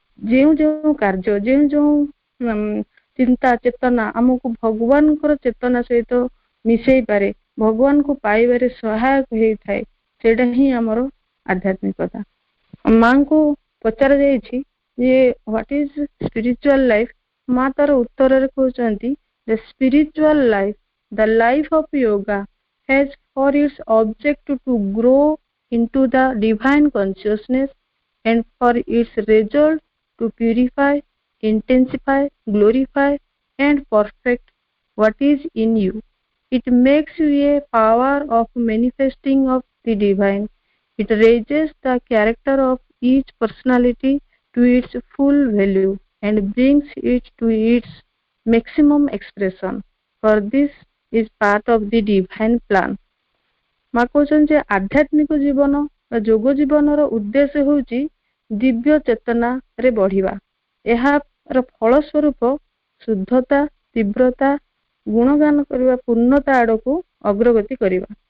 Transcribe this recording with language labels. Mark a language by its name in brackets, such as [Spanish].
[Odia] ଯେଉଁ ଯେଉଁ କାର୍ଯ୍ୟ ଯେଉଁ ଯେଉଁ ଚିନ୍ତା ଚେତନା ଆମକୁ ଭଗବାନଙ୍କର ଚେତନା ସହିତ ମିଶେଇ ପାରେ, ଭଗବାନଙ୍କୁ ପାଇବାରେ ସହାୟକ ହେଇଥାଏ, ସେଇଟା ହିଁ ଆମର ଆଧ୍ୟାତ୍ମିକତା। ମାଙ୍କୁ ପଚରା ଯାଇଛି ଯେ [English] What is spiritual life. [Odia] ମା ତାର ଉତ୍ତରରେ କହୁଛନ୍ତି [English] The spiritual life, the life of yoga has for its object to grow into the divine consciousness and for its result to purify, intensify, glorify and perfect what is in you. It makes you a power of manifesting of the divine. It raises the character of each personality to its full value and brings it to its maximum expression. For this is part of the divine plan. [Odia] ମା କହୁଛନ୍ତି ଯେ ଆଧ୍ୟାତ୍ମିକ ଜୀବନ ବା ଯୋଗ ଜୀବନର ଉଦ୍ଦେଶ୍ୟ ହେଉଛି ଦିବ୍ୟ ଚେତନାରେ ବଢିବା। ଏହାର ଫଳ ସ୍ୱରୂପ ଶୁଦ୍ଧତା, ତୀବ୍ରତା, ଗୁଣଗାନ କରିବା, ପୂର୍ଣ୍ଣତା ଆଡକୁ ଅଗ୍ରଗତି କରିବା।